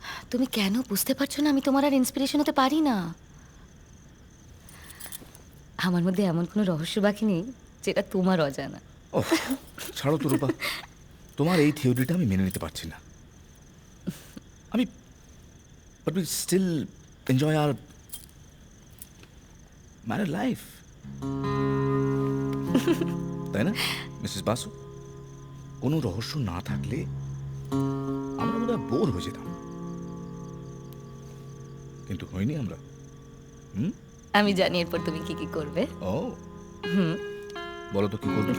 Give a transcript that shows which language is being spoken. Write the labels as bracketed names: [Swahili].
[Bangla] তুমি কেন বুঝতে পারছো না? আমি তোমার আর ইন্সপিরেশন হতে পারি না। আমার মধ্যে এমন কোনো রহস্য বাকি নেই যেটা তোমার অজানা। ওহ, ছাড়ো তো রূপা, তোমার এই থিওরিটা আমি মেনে নিতে পারছি না। [English] but we still enjoy our married life. [Bangla] তাই না মিসেস বাসু? কোনো রহস্য না থাকলে আমরা বোধহয় বোর হয়ে যেতাম, কিন্তু হয়নি আমরা। আমি জানি এরপর তুমি কি কি করবে। ও বলো তো কি করবে?